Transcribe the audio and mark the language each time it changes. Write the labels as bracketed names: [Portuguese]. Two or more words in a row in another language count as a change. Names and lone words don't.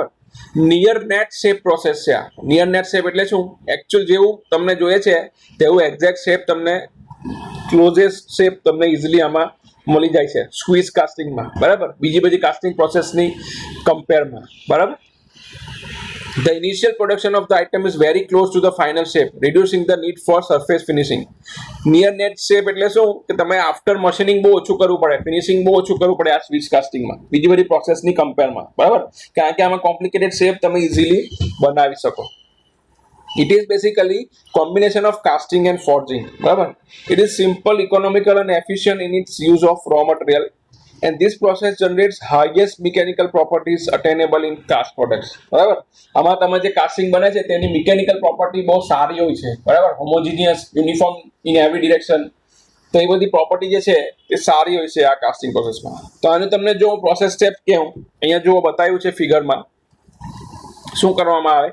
[English] near net shape process [Gujarati] છે આ. [English] near net shape [Gujarati] એટલે શું? એકચ્યુઅલ જેવું તમને જોઈએ છે તેવું [English] exact shape [Gujarati] તમને, [English] closest shape [Gujarati] તમને ઇઝીલી આમાં મળી જાય છે [English] squeeze casting, [Gujarati] બરાબર, બીજી બધી [English] casting process [Gujarati] કમ્પેરમાં, બરાબર. [English] The initial production of the item is very close to the final shape, reducing the need for surface finishing. Near net shape [Gujarati] એટલે શું કે તમે [English] after machining [Gujarati] બહુ ઓછું કરવું પડે, ફિનિશિંગ બહુ ઓછું કરવું પડે આ [English] switch casting [Gujarati] બીજી બધી [English] process compare, [Gujarati] બરાબર. કારણ કે આમાં [English] complicated shape [Gujarati] તમે ઇઝીલી બનાવી શકો. [English] It is basically combination of casting and forging, બરાબર. It is simple, economical and efficient in its use of raw material, and this process generates highest mechanical properties attainable in cast products, [Gujarati] બરાબર. આમાં તમે જે કાસ્ટિંગ બને છે તેની [English] mechanical property [Gujarati] બહુ સારી હોય છે, બરાબર, [English] homogeneous, uniform in every direction. [Gujarati] તો એ બધી પ્રોપર્ટી જે છે એ સારી હોય છે આ [English] casting process. [Gujarati] તો આને તમને જો [English] process step [Gujarati] કહું, અહીંયા જો બતાવ્યું છે ફિગરમાં શું કરવામાં આવે.